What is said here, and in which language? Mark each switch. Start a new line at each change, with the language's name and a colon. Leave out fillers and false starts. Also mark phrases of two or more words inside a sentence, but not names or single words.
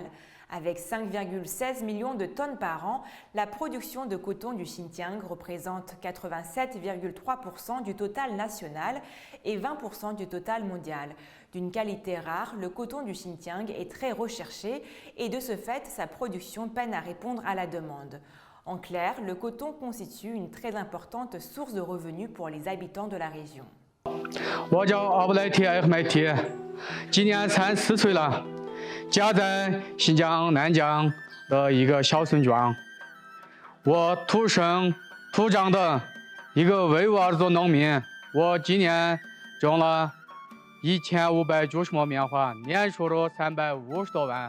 French: Avec 5,16 millions de tonnes par an, la production de coton du Xinjiang représente 87,3% du total national et 20% du total mondial. D'une qualité rare, le coton du Xinjiang est très recherché et de ce fait, sa production peine à répondre à la demande. En clair, le coton constitue une très importante source de revenus pour les habitants de la région.
Chinese: 我叫阿布莱提艾赫迈提，今年34岁了，家在新疆南疆的一个小村庄。我土生土长的一个维吾尔族农民，我今年种了1590亩棉花，年收入350多万。